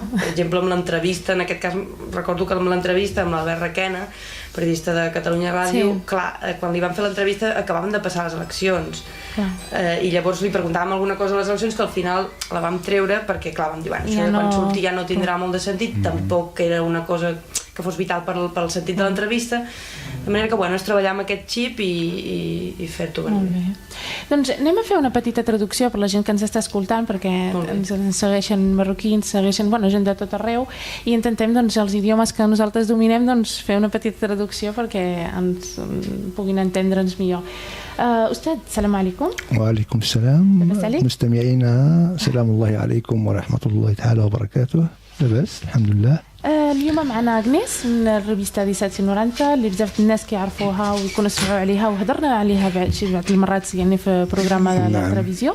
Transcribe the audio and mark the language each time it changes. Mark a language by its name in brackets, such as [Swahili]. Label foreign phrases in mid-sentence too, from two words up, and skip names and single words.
[Catalan] Per exemple, amb l'entrevista, en aquest cas recordo que amb l'entrevista amb l'Albert Requena, periodista de Catalunya Ràdio, clar, quan li van fer l'entrevista acabaven de passar les eleccions i llavors li preguntàvem alguna cosa a les eleccions que al final la vam treure perquè clar, vam dir, bueno, això quan surti ja no tindrà molt de sentit, tampoc era una cosa que fos vital pel sentit de l'entrevista, de manera que bueno, és treballar amb aquest xip i fer-ho ben bé. Doncs anem a fer una petita traducció per la gent que ens està escoltant, perquè ens segueixen marroquins, segueixen gent de tot arreu, i intentem els idiomes que nosaltres dominem fer una petita traducció perquè ens puguin entendre'ns millor. [Arabic] أستاذ السلام عليكم. وعليكم السلام مستمعينا سلام الله عليكم ورحمة الله تعالى وبركاته. لاباس الحمد لله. اليوم معنا أغنيس من الريفيستا دي 790 اللي بزاف الناس كيعرفوها ويكونوا سمعوا عليها وهضرنا عليها بعض المرات يعني في برنامج التلفزيون.